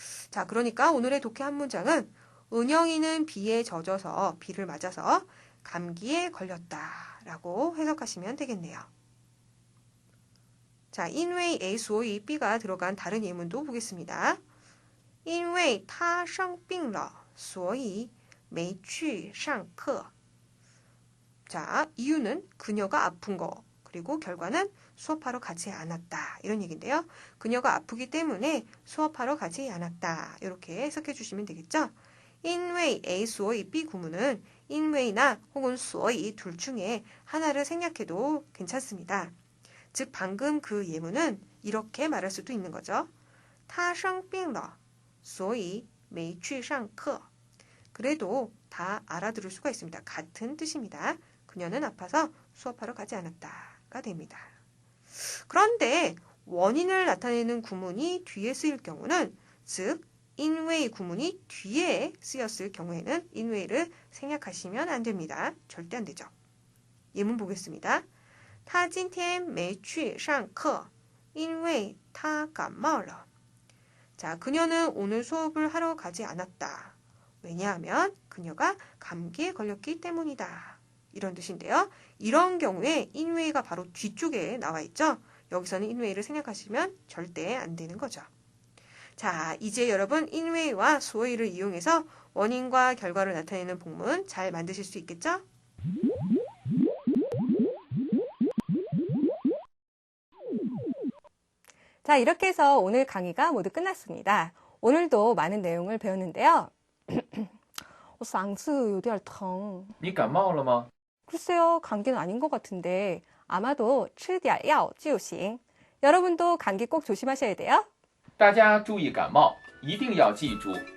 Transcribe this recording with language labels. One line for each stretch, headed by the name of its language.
Korean: 자, 그러니까 오늘의 독해 한 문장은 은영이는 비에 젖어서 비를 맞아서 감기에 걸렸다라고 해석하시면 되겠네요. 자, 因为 A, 所以 B가 들어간 다른 예문도 보겠습니다.
Chinese: 因为他生病了所以没去上课.
Korean: 자, 이유는 그녀가 아픈 거, 그리고 결과는 수업하러 가지 않았다. 이런 얘기인데요. 그녀가 아프기 때문에 수업하러 가지 않았다. 이렇게 해석해 주시면 되겠죠. 因为 A, 所以 B 구문은 因为나 혹은 所以둘 중에 하나를 생략해도 괜찮습니다. 즉 방금 그 예문은 이렇게 말할 수도 있는 거죠.
Chinese: 他生病了所以没去上课.
Korean: 그래도 다 알아들을 수가 있습니다. 같은 뜻입니다. 그녀는 아파서 수업하러 가지 않았다가 됩니다. 그런데 원인을 나타내는 구문이 뒤에 쓰일 경우는 즉 因为 구문이 뒤에 쓰였을 경우에는 因为를 생략하시면 안 됩니다. 절대 안 되죠. 예문 보겠습니다.
Chinese: 他今天没去上课因为他感冒了.
Korean: 자, 그녀는 오늘 수업을 하러 가지 않았다. 왜냐하면 그녀가 감기에 걸렸기 때문이다. 이런 뜻인데요. 이런 경우에 因为가 바로 뒤쪽에 나와 있죠. 여기서는 因为를 생략하시면 절대 안 되는 거죠. 자, 이제 여러분 因为와 所以를 이용해서 원인과 결과를 나타내는 복문 잘 만드실 수 있겠죠? 자, 이렇게 해서 오늘 강의가 모두 끝났습니다. 오늘도 많은 내용을 배웠는데요.
Chinese: 嗓子有点疼. 你感冒了吗？
Korean: 글쎄요, 감기는 아닌 것 같은데 아마도
Chinese: 吃点药就行.
Korean: 여러분도 감기 꼭 조심하셔야 돼요.
Chinese: 大家注意感冒，一定要记住，